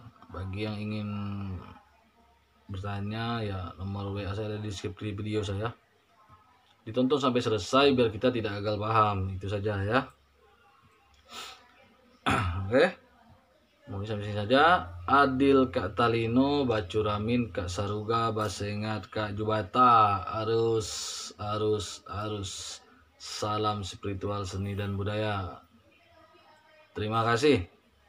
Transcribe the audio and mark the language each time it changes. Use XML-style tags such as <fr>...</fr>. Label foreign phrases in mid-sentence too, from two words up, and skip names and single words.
<id>Bagi yang ingin bertanya ya nomor WA saya ada di deskripsi video saya. Ditonton sampai selesai biar kita tidak gagal paham. Itu saja ya. Oke. Mungkin sampai sini saja.</id> <knx>Adil Kak Talino, Bacuramin Kak Saruga, Basengat Kak Jubata.</knx> <id>Arus. Salam spiritual, seni dan budaya. Terima kasih.</id>